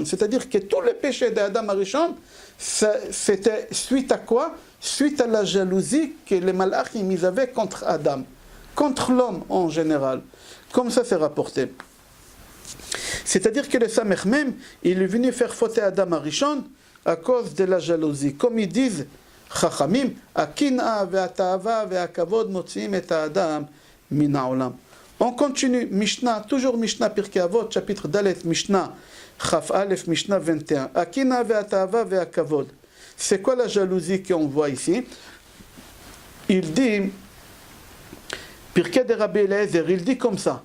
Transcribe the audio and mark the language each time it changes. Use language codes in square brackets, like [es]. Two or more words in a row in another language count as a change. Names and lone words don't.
[fr] C'est-à-dire que tous les péchés d'Adam Arishon, c'était suite à quoi? Suite à la jalousie que les malachim ils avaient contre Adam, contre l'homme en général. Comme ça c'est rapporté. C'est-à-dire que le Samech même, il est venu faire fauter Adam Arishon à cause de la jalousie. Comme ils disent, [he] חכמים, הקנאה והתאווה והכבוד מוציאים את האדם מן העולם. [fr] On continue, Mishnah, toujours Mishnah Pirkei Avot, chapitre Dalet, Mishnah, [he] כף אלף, [fr] Mishnah 21. [he] הקנאה והתאווה והכבוד. [fr] C'est quoi la jalousie qu'on voit ici? Il dit, Pirkei de Rabbi Eliezer, il dit comme ça.